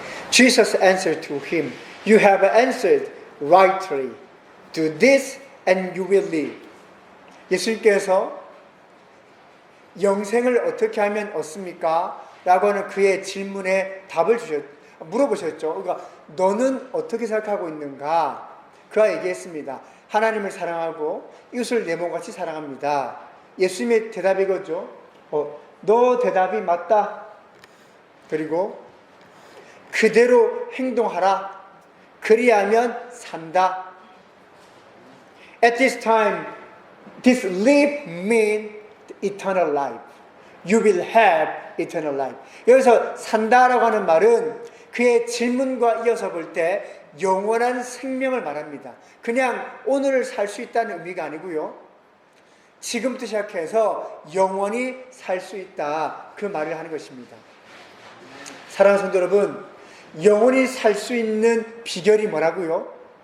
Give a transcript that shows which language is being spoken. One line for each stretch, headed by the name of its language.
English: Jesus answered to him, You have answered rightly. Do this and you will live.
Korean: 예수님께서 영생을 어떻게 하면 얻습니까? 라고 하는 그의 질문에 물어보셨죠. 그러니까 너는 어떻게 생각하고 있는가? 그가 얘기했습니다. 하나님을 사랑하고 이웃을 내 몸같이 사랑합니다. 예수님의 대답이 이거죠. 너 대답이 맞다. 그리고 그대로 행동하라. 그리하면 산다.
English: At this time, this live means eternal life. You will have eternal life.
Korean: 여기서 산다라고 하는 말은 그의 질문과 이어서 볼 때 영원한 생명을 말합니다. 그냥 오늘을 살 수 있다는 의미가 아니고요. 지금부터 시작해서 영원히 살 수 있다. 그 말을 하는 것입니다. 사랑하는 성도 여러분, 영원히 살 수 있는 비결이 뭐라고요?